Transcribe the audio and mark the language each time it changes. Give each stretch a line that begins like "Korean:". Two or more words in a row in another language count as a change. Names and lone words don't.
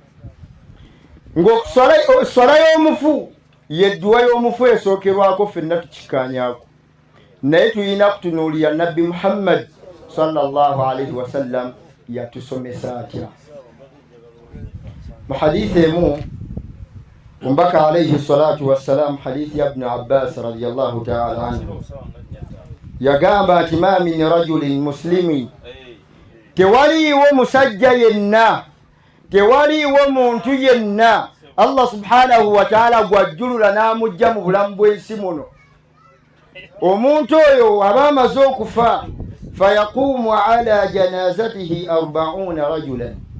Ganda: Ng'okuswala y'omufu yedduwa y'omufu esookerwako ffenna tukikaanyaako, naye tulina kutunuulira nabbi Muhammad
Arabic: صلى الله عليه وسلم
Ganda: yatusomesa atya. Mu hadithi emu mbaka
Arabic: عليه الصلاة والسلام,
Ganda: hadithi ya Ibn Abbas
Arabic: رضي الله تعالى عنه,
Ganda: yagamba nti
Arabic: ما من رجل مسلم,
Ganda: tewaliiwo musajja yenna, tewaliiwo muntu yenna
Arabic: الله سبحانه وتعالى
Ganda: gwajjulula n'amujja mu bulamu bw'ensi muno, omuntu oyo aba amaze okufa,
Arabic: فيقوم على جنازته 40 رجلا,